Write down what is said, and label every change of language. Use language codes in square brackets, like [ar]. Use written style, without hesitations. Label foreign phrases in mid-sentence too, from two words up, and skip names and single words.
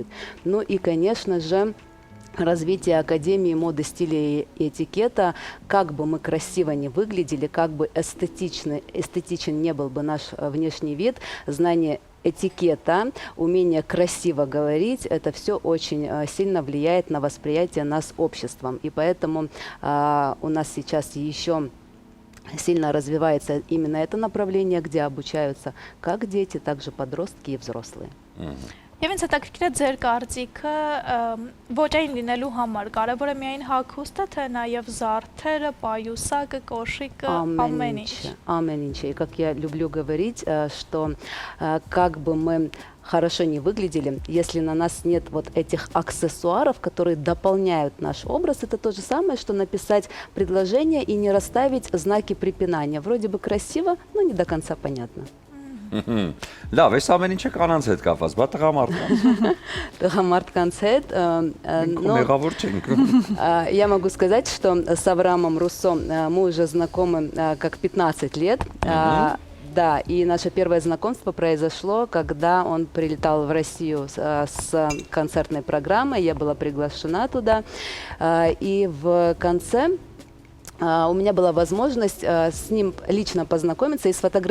[ru] Ну и, конечно же, развитие Академии моды, стиля и этикета, как бы мы красиво не выглядели, как бы эстетичен не был бы наш внешний вид, знание этикета, умение красиво говорить, это все очень сильно влияет на восприятие нас обществом. И поэтому у нас сейчас еще сильно развивается именно это направление, где обучаются как дети, так же подростки и взрослые. [hy] Եվ ինձ հետաքրքիր է ձեր կարծիքը ոճային լինելու համար, կարևոր է միայն հագուստը, թե նաև զարդերը, պայուսակը, կոշիկը, ամեն ինչ։ Ամեն ինչ. [ru] И как я люблю говорить, что как бы мы хорошо не выглядели, если на нас нет вот этих аксессуаров, которые дополняют наш образ, это то же самое, что написать предложение и не расставить знаки препинания. Вроде бы красиво, но не до конца понятно. [hy] Լավ, այս ամեն ինչը կանանց հետ кафված, բա տղամարդկանց։ Տղամարդկանց հետ, մեղավոր չենք։ [ru] Я могу сказать, что с Авраамом Руссо мы уже знакомы как 15 лет. Да, и наше первое знакомство произошло, когда он прилетал в Россию с концертной программой, я была приглашена туда, и в конце у меня была возможность с ним лично познакомиться и сфотографироваться.